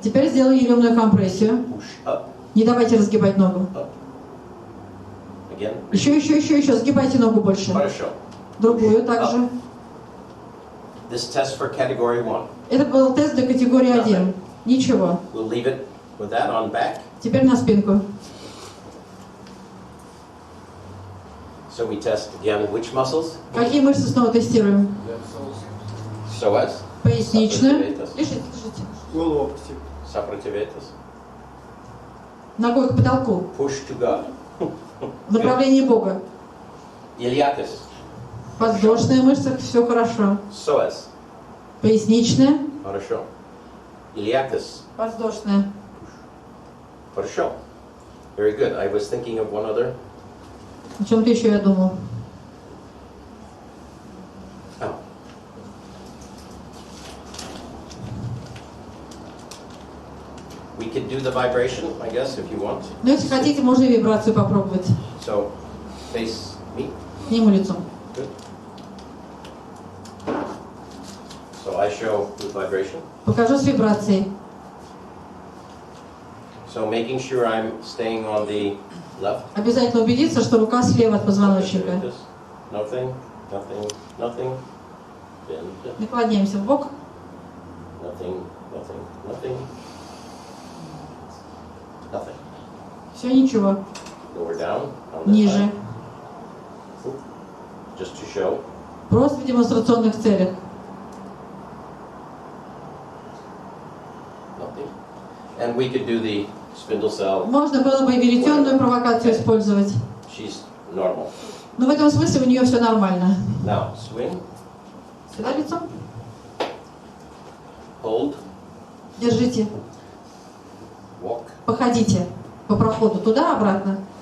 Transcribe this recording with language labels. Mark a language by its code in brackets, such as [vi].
[ru] Теперь сделаю еремную компрессию. [en] Push up. [ru] Не давайте разгибать ногу. [en] Up. Again. [ru] Еще. Сгибайте ногу больше. Хорошо. Другую также. [en] This test for category 1. [ru] Это был тест для категории 1. Ничего. [en] We'll leave it with that on back. [ru] Теперь на спинку. [en] So we test again which muscles? [ru] Какие мышцы снова тестируем? [en] Psoas. [ru] Поясничную. Сопротивляйтесь. Лежите. Локти. Сопротивляйтесь. Ногой к потолку. [en] Push to God. [ru] В направлении Бога. [en] Iliacus. [ru] Подвздошная мышца, все хорошо. [en] Psoas. [ru] Поясничная. Хорошо. Iliacus. Подвздошная. Хорошо. [en] Very good. I was thinking of one other. [ru] О чем-то еще я думал. [en] Oh. We could do the vibration, I guess, if you want. [ru] Но если хотите, можно и вибрацию попробовать. [en] So, face me. [ru] К нему лицом. [en] Good. So I show the vibration. [ru] Покажу с вибрацией. [en] So making sure I'm staying on the left. [ru] Обязательно убедиться, что рука слева от позвоночника. [en] Nothing, nothing, nothing. Bend. [ru] Наклоняемся в бок. [en] Nothing, nothing, nothing. Nothing. [ru] Все, ничего. [en] Lower down on this [ru] Ниже. [en] side. Just to show. [ru] Просто в демонстрационных целях. [en] Nothing. And we could do the spindle cell. [ru] Можно было бы и веретенную провокацию использовать. [en] She's normal. [ru] Но в этом смысле у нее все нормально. [en] Now, swing, [ru] Сюда лицом. [en] hold, [ru] Держите. [en] walk. [ru] Походите по проходу туда-обратно.